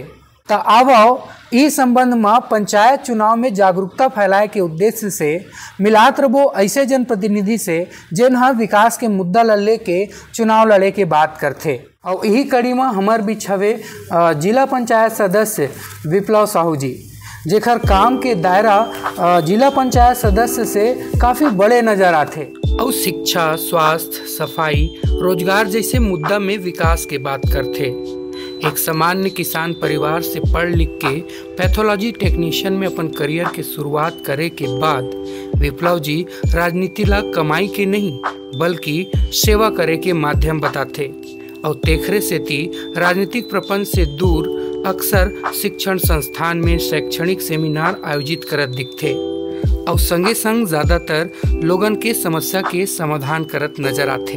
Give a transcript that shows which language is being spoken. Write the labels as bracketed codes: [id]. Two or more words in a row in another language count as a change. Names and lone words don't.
[hne] तो अब इस संबंध में पंचायत चुनाव में जागरूकता फैलाए के उद्देश्य से मिलात रहो ऐसे जनप्रतिनिधि से जिन्हा विकास के मुद्दा ला लेके चुनाव लड़े के बात करते। और यही कड़ी में हमार बीच हवे जिला पंचायत सदस्य विप्लव साहू जी, जेकर काम के दायरा जिला पंचायत सदस्य से काफ़ी बड़े नज़र आते और शिक्षा, स्वास्थ्य, सफाई, रोजगार जैसे मुद्दा में विकास के बात करते। एक सामान्य किसान परिवार से पढ़ लिख के [en] pathology technician [hne] में अपन करियर के शुरुआत करे के बाद विप्लव जी राजनीति ला कमाई के नहीं बल्कि सेवा करे के माध्यम बताते और तेखरे सेती राजनीतिक प्रपंच से दूर अक्सर शिक्षण संस्थान में शैक्षणिक सेमिनार आयोजित करत दिखते और संगे संग ज्यादातर लोगन के समस्या के समाधान करत नजर आते।